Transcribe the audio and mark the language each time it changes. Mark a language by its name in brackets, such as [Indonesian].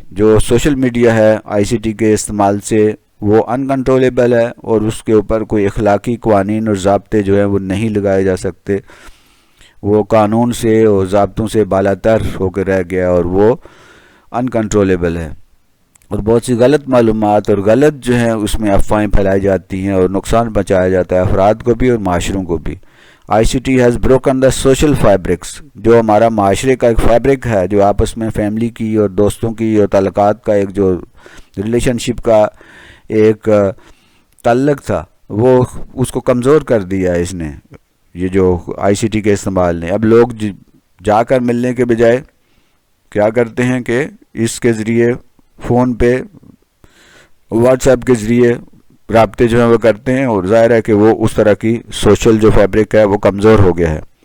[Urdu] جو social media ہے آئی C T کے استعمال سے وہ انکنٹرولیبل ہے اور اس کے اوپر کوئی اخلاقی قوانین اور ضابطے جو ہیں وہ نہیں لگائے جا سکتے. وہ قانون سے اور ضابطوں سے بالاتر ہو کے رہ گیا اور وہ انکنٹرولیبل ہے. اور بہت سی غلط معلومات اور غلط جو ہیں اس میں افواہیں پھیلائی جاتی ہیں اور نقصان پہنچایا جاتا ہے افراد کو بھی اور معاشروں کو بھی. [English] I C T has broken the social fabrics. [Urdu] جو ہمارا معاشرے کا ایک فیبرک ہے، جو آپس میں فیملی کی اور دوستوں کی اور تعلقات کا ایک جو ریلیشن شپ کا ایک تعلق تھا، وہ اس کو کمزور کر دیا ہے اس نے، یہ جو آئی سی ٹی کے استعمال نے. اب لوگ جا کر ملنے کے بجائے کیا کرتے ہیں کہ اس کے ذریعے فون پہ واٹس ایپ کے ذریعے رابطے جو ہیں وہ کرتے ہیں اور ظاہر ہے کہ وہ اس طرح کی سوشل جو فیبرک ہے وہ کمزور ہو گیا ہے.